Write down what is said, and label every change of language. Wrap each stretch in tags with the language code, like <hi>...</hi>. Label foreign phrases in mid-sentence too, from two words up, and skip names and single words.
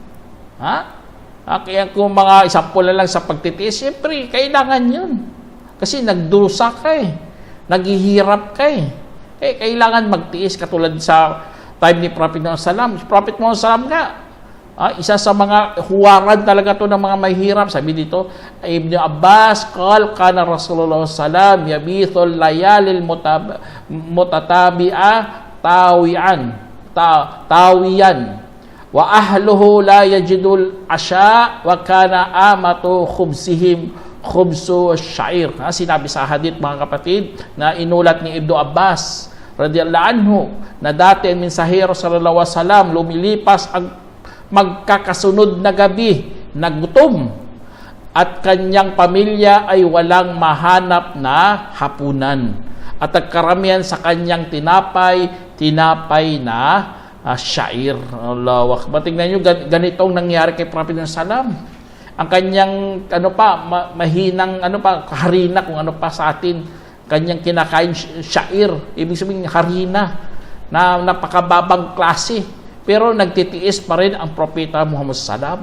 <tl>Kaya kung mga example na lang sa pagtitiis, siyempre, kailangan yun. Kasi nagdusa ka naghihirap ka Kaya kailangan magtiis, katulad sa time ni Prophet Muhammad. Prophet Muhammad nga, isa sa mga huwaran talaga to ng mga mahirap. Sabi dito,</tl> <ar>ابن عباس، قال كان رسول الله سلم يبيت الليالي المتتابعة طاويا وأهله لا يجدون عشاء وكان عامة خبزهم خبز الشعير.</ar> <tl>Sinabi sa hadith, mga kapatid, na inulat ni Ibn Abbas</tl> <ar>رضي الله عنه,</ar> <tl>na dati ang mensahero</tl> <ar>صلى الله عليه وسلم</ar> <tl>lumilipas ang magkakasunod na gabi na gutom at kanyang pamilya ay walang mahanap na hapunan at ang karamihan sa kanyang tinapay na syair.</tl> <ar>الله أكبر.</ar> <tl>Tingnan nyo, ganitong nangyari kay Prophet Sallam. Ang kanyang mahinang harina, kung ano pa sa atin, kanyang kinakain syair, ibig sabihin harina na napakababang klase, pero nagtitiis pa rin ang Propeta Muhammad sallam.</tl>